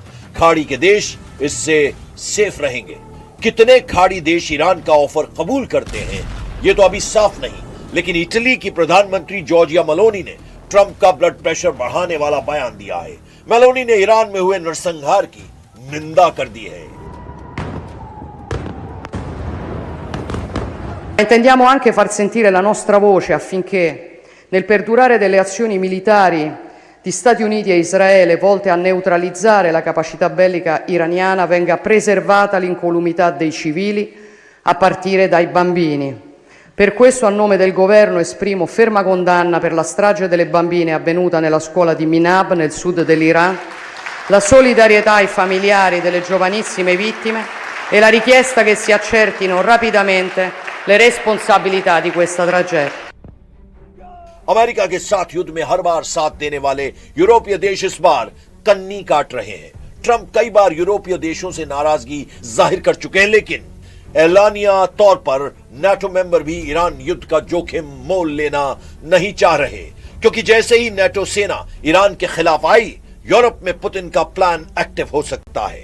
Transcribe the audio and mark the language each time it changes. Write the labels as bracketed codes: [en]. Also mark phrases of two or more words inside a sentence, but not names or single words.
[hi] खाड़ी के देश इससे सेफ रहेंगे। कितने खाड़ी देश ईरान का ऑफर कबूल करते हैं, यह तो अभी साफ नहीं, लेकिन इटली की प्रधानमंत्री जॉर्जिया मेलोनी ने ट्रंप का [en] blood pressure [hi] बढ़ाने वाला बयान दिया है। मेलोनी ने ईरान में हुए नरसंहार की निंदा कर दी है। [it] Intendiamo anche far sentire la nostra voce affinché, nel perdurare delle azioni militari di Stati Uniti e Israele volte a neutralizzare la capacità bellica iraniana, venga preservata l'incolumità dei civili, a partire dai bambini. Per questo, a nome del Governo, esprimo ferma condanna per la strage delle bambine avvenuta nella scuola di Minab, nel sud dell'Iran, la solidarietà ai familiari delle giovanissime vittime e la richiesta che si accertino rapidamente le responsabilità di questa tragedia. [hi] अमेरिका के साथ युद्ध में हर बार साथ देने वाले यूरोपीय देश इस बार कन्नी काट रहे हैं। ट्रंप कई बार यूरोपीय देशों से नाराजगी जाहिर कर चुके हैं, लेकिन ऐलानिया तौर पर नाटो मेंबर भी ईरान युद्ध का जोखिम मोल लेना नहीं चाह रहे, क्योंकि जैसे ही नाटो सेना ईरान के खिलाफ आई, यूरोप में पुतिन का [en] plan active [hi] हो सकता है।